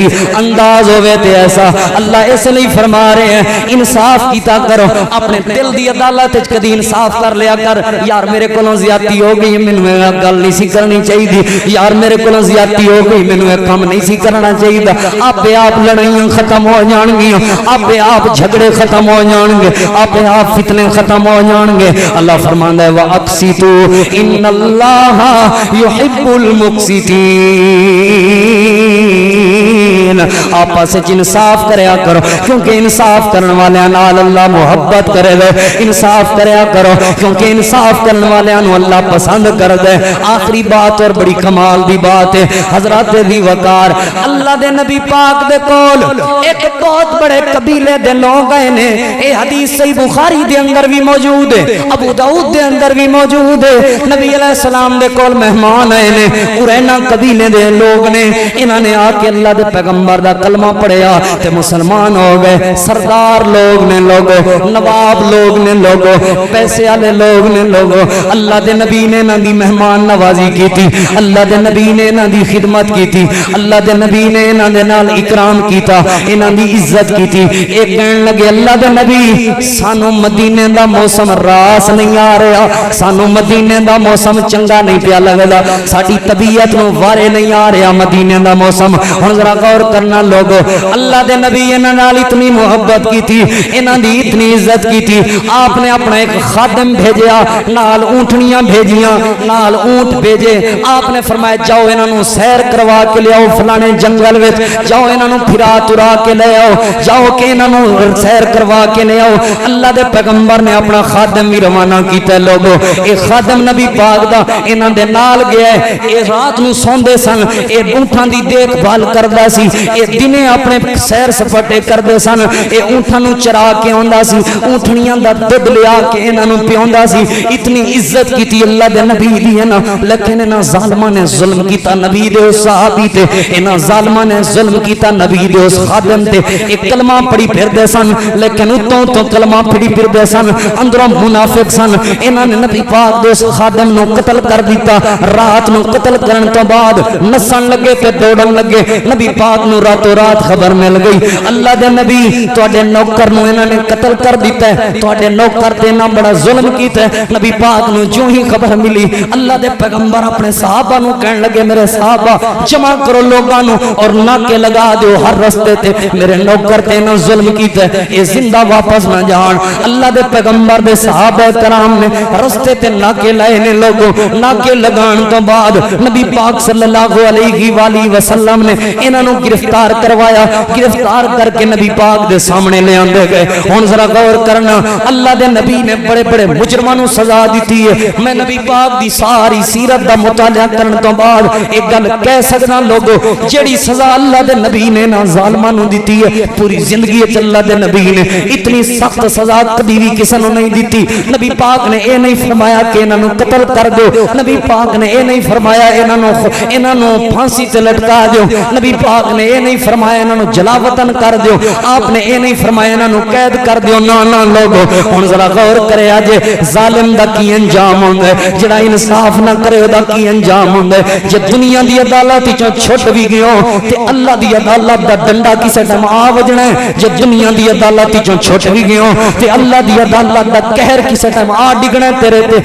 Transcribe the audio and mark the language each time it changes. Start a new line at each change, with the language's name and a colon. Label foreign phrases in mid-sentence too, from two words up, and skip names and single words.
Punjabi: انداز ہوئے تے ایسا، اللہ اس لئے فرما رہے ہیں انصاف کیتا کرو، اپنے دل دی عدالت کدی انصاف کر لیا کر، یار میرے کولوں زیادتی ہو گئی مینوں گل نہیں سی کرنی چاہیے، یار میرے کولوں زیادتی ہو گئی مینوں یہ کام نہیں سی کرنا چاہیے، آپے آپ لڑائیاں ختم ہو جان گیا، آپے آپ جھگڑے ختم ہو جان گے، آپے آپ فتنے ختم ہو جان گے، اللہ فرماندا ہے
Arabic: واقسطو ان اللہ یحب المقسطین،
Punjabi: آپس وچ انصاف کریا کرو کیونکہ انصاف کرن والےاں نال اللہ محبت کرے گا، انصاف کریا کرو کیونکہ انصاف کرن والےاں نو اللہ پسند کردا ہے۔ آخری بات اور بڑی کمال دی بات ہے، حضرات دی وقار اللہ دے نبی پاک دے کول ایک بہت بڑے قبیلے دے لوگ آئے نے، اے حدیث صحیح بخاری دے اندر بھی موجود ہے، ابو داؤد دے اندر بھی موجود ہے۔ نبی علیہ السلام دے کول مہمان آئے نے، قرینا قبیلے دے لوگ نے، انہاں نے آ کے اللہ دے پیغمبر دا کلمہ پڑھیا تے مسلمان ہو گئے۔ سردار لوگ نے لوگو، نواب لوگ نے لوگو، پیسے والے لوگ نے لوگو، اللہ دے نبی نے انہاں دی مہمان نوازی کی تھی، اللہ دے نبی نے انہاں دی خدمت کی تھی، اللہ دے نبی نے انہاں دے نال اکرام کیتا، انہاں دی عزت کی تھی۔ ایک کہن لگے اللہ دے نبی سانو مدینے دا موسم راس نہیں آ رہا، سانو مدینے دا موسم چنگا نہیں پیا لگدا، ساڈی طبیعت نو وارے نہیں آ رہا مدینے دا موسم۔ ہن ذرا غور کرنا لوگو، اللہ دے نبی انہاں نال اتنی محبت کی تھی، انہاں دی اتنی عزت کی تھی، آپ نے اپنا ایک خادم بھیجیا، نال اونٹنیاں بھیجیاں، نال اونٹ بھیجے، آپ نے فرمایا جاؤ انہاں نو سیر کروا کے لے آؤ فلانے جنگل وچ، جاؤ انہاں نو پھرا ترا کے لے آؤ، جاؤ کہ انہاں نو سیر کروا کے لے آؤ۔ اللہ دے پیغمبر نے اپنا خادم بھی روانہ کیتا ہے لوگو، اے خادم نبی پاک دا انہاں دے نال گیا ہے، اے رات نو سوندے سن، اے اونٹاں دی دیکھ بھال کردا سی، اے دنے اپنے سیر سپاٹے کردے سن، اے اونٹاں نو چرا کے آندا سی، اونٹنیاں دا دودھ لیا کے انہاں نو پیوندا سی، اتنی عزت کیتی اللہ دے نبی دی ہے نا۔ لیکن انہاں ظالماں نے ظلم کیتا نبی دے اس صحابی تے، انہاں ظالماں نے ظلم کیتا نبی دے اس خادم تے۔ ایک کلمہ پڑھی پھردے سن لیکن اتوں تو کلمہ پڑھی پھردے سن، اندروں منافق سن۔ انہاں نے نبی پاک دے اس خادم نو قتل کر دیتا، رات نو قتل کرن تو بعد نسن لگے تے دوڑن لگے، نبی پاک نو راتوں رات خبر مل گئی اللہ دے نبی تواڈے نوکر نو انہاں نے قتل کر دیتا ہے، تواڈے نوکر تے نہ بڑا ظلم کیتا ہے۔ نبی پاک نو جو ہی خبر ملی اللہ دے پیغمبر اپنے صحابہ نو کہن لگے میرے صحابہ جمع کرو لوگاں نو اور ناکے لگا دیو ہر رستے تے، میرے نوکر تے نہ ظلم کیتا ہے، اے زندہ واپس نہ جان۔ اللہ دے پیغمبر دے صحابہ کرام نے رستے تے ناکے لائے نے لوگوں، ناکے لگان تو بعد نبی پاک
Arabic: صلی اللہ علیہ وآلہ وسلم
Punjabi: نے انہاں نو گرفتار کروایا، گرفتار کر کے نبی پاک دے سامنے لے آندے گئے۔ ہن ذرا غور کرنا اللہ دے نبی نے بڑے بڑے مجرماں نو سزا دیتی ہے۔ میں نبی پاک دی ساری سیرت دا مطالعہ کرن تو بعد ایک گل کہہ سکدا لوگو، جڑی سزا اللہ دے نبی نے نا ظالماں نو دیتی ہے پوری زندگی وچ اللہ دے نبی نے اتنی سخت سزا کبھی بھی کسی نو نہیں دیتی۔ نبی پاک نے اے نہیں فرمایا کہ انہاں نو قتل کر دو، نبی پاک نے اے نہیں فرمایا انہاں نو پھانسی تے لٹکا دیو، نبی پاک نے اے نہیں فرمایا انہاں نو جلا وطن کر دیو، آپ نے اے نہیں فرمایا انہاں نو قید کر دیو۔ نا نا لوگو ہن ذرا غور کرے اج ظالم دا کی انجام ہوندا ہے، جڑا انصاف نہ کرے دا کی انجام ہوندا ہے۔ جے دنیا دی عدالت وچوں چھٹ بھی گیو تے اللہ دی عدالت دا ڈنڈا کسے ٹائم آ وجنا ہے، جے دنیا دی عدالت وچوں چھٹ بھی گیو تے اللہ دی عدالت دا قہر کسے ٹائم آ ڈگنا تیرے تے۔